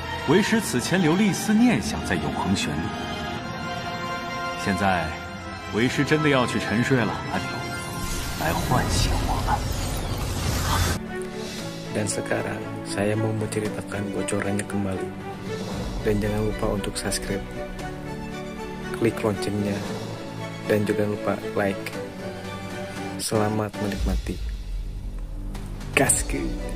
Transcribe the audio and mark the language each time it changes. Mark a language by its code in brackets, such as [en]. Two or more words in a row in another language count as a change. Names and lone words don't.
[zh] 为师此前留了一丝念想在永恒旋律。现在，为师真的要去沉睡了，阿牛，来唤醒我了。 [id] Dan sekarang, saya mau menceritakan bocorannya kembali. Dan jangan lupa untuk subscribe, klik loncengnya, dan juga lupa like. Selamat menikmati. Gaskeun.